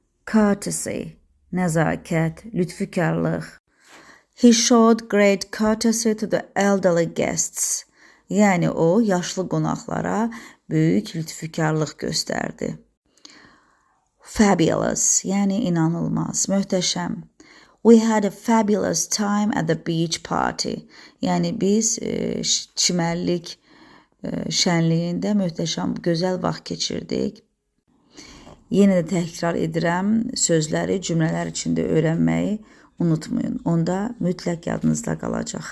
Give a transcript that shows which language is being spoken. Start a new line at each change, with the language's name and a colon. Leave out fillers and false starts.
Azerbaijani: Courtesy, nəzakət, lütfükarlıq.
English: He showed great courtesy to the elderly guests.
Azerbaijani: Yəni o, yaşlı qonaqlara böyük lütfükarlıq göstərdi. Fabulous, yəni inanılmaz, möhtəşəm.
English: We had a fabulous time at the beach party.
Azerbaijani: Yəni biz çimərlik şənliyində möhtəşəm, gözəl vaxt keçirdik. Yenə də təkrar edirəm, sözləri cümlələr içində öyrənməyi unutmayın. Onda mütləq yadınızda qalacaq.